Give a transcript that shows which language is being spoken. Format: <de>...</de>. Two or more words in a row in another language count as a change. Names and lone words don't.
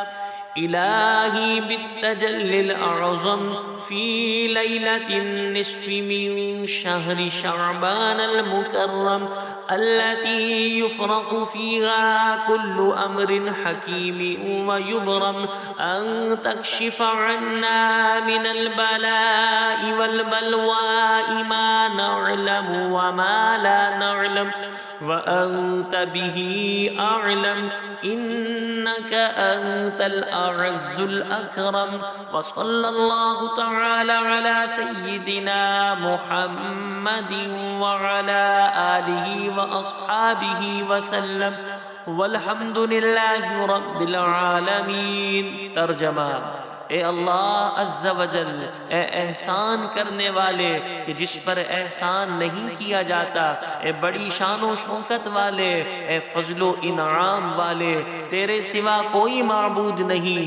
<ar>إلهي بالتجلي الأعظم في ليلة النصف من شهر شعبان ال المكرم التي يفرق فيها كل أمر حكيم ويبرم أن تكشف عنا من البلاء والبلواء ما نعلم وما لا نعلم وأنت به أعلم إنك أنت الأعز الأكرم. وصلى الله تعالى على سيدنا محمد وعلى آله وأصحابه وسلم والحمد لله رب العالمين.</ar> <ur>ترجمہ. اے اللہ</ur> <ar>عز وجل,</ar> <ur>اے احسان کرنے والے کہ جس پر احسان نہیں کیا جاتا، اے بڑی شان و شوکت والے، اے فضل و انعام والے، تیرے سوا کوئی معبود نہیں.</ur>